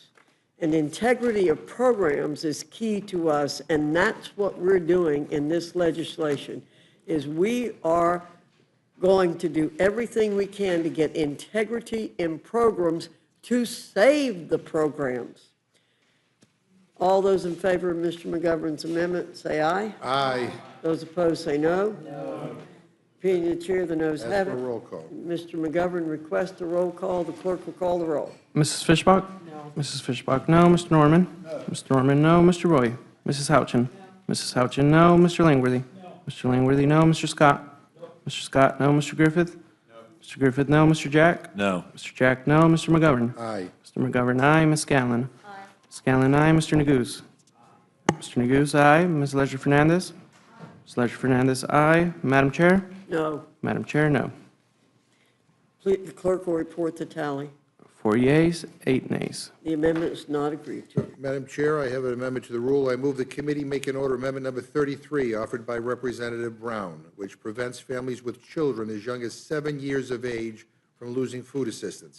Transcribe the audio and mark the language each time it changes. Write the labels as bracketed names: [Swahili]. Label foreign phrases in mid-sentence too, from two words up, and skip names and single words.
[English] And integrity of programs is key to us, and that's what we're doing in this legislation, is we are going to do everything we can to get integrity in programs to save the programs. All those in favor of Mr. McGovern's amendment, say aye. Aye. Those opposed, say no. No. Opinion of the chair, the noes Ask have for it. a roll call. Mr. McGovern requests a roll call. The clerk will call the roll. Mrs. Fishbach? No. Mrs. Fishbach, no. Mr. Norman? No. Mr. Norman, no. Mr. Roy? Mrs. Houchin? No. Mrs. Houchin, no. Mr. Langworthy? No. Mr. Langworthy, no. Mr. Scott? Mr. Scott, no. Mr. Griffith? Mr. Griffith, no. Mr. Jack? No. Mr. Jack, no. Mr. McGovern? Aye. Mr. McGovern, aye. Ms. Scanlon? Ms. Scanlon, aye. Mr. Neguse? Mr. Neguse, aye. Ms. Leisure Fernandez? Ms. Leisure Fernandez, aye. Madam Chair? No. Madam Chair, no. Please, the clerk will report the tally. 4 yeas, 8 nays. The amendment is not agreed to. Madam Chair, I have an amendment to the rule. I move the committee make an order amendment number 33, offered by Representative Brown, which prevents families with children as young as 7 years of age from losing food assistance.